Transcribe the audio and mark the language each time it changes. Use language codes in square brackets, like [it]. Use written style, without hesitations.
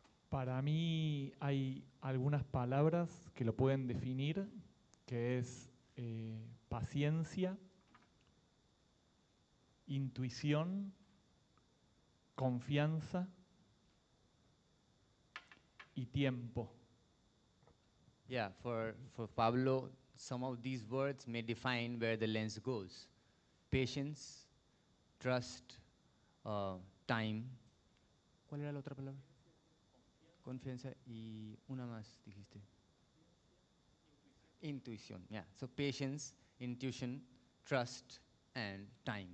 [es] Para mí hay algunas palabras que lo pueden definir, que es paciencia, intuición, confianza y tiempo. [en] Yeah, for Pablo, some of these words may define where the lens goes. Patience, trust, time. [es] ¿Cuál era la otra palabra? Confianza y una más dijiste. [en] Intuition, yeah. So patience, intuition, trust, and time.